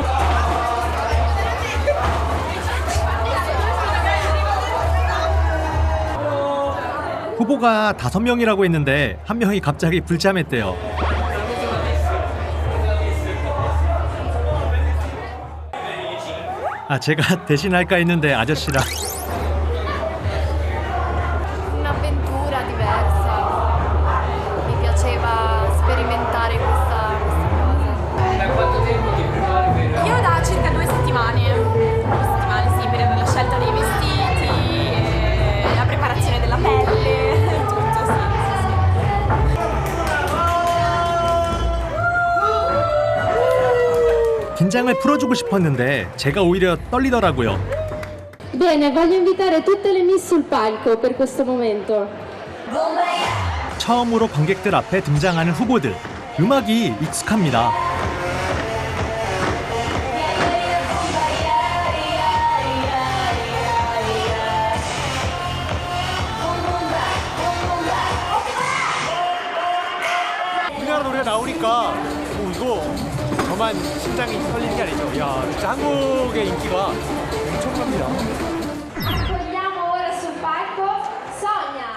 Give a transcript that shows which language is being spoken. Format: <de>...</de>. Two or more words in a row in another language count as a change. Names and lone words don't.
<ko>후보가 5명이라고 했는데 한 명이 갑자기 불참했대요. 제가 대신할까 했는데 아저씨라.</ko> <it>Un'avventura diversa. Mi piaceva sperimentare questa cosa. Da quanto tempo ti prepari? Io da circa 2 settimane. 2 settimane, sì, per la scelta dei vestiti, la preparazione della pelle, tutto, sì.</it> <ko>긴장을 풀어주고 싶었는데 제가 오히려 떨리더라고요.</ko> <it>Bene, voglio invitare tutte le miss sul palco per questo momento.</it> <ko>처음으로 관객들 앞에 등장하는 후보들. 음악이 익숙합니다. 우리나라 노래가 나오니까 이거 저만 심장이 떨리는 게 아니죠. 이야, 진짜 한국의 인기가 엄청납니다.</ko> <it>Accogliamo ora sul palco Sonia.</it>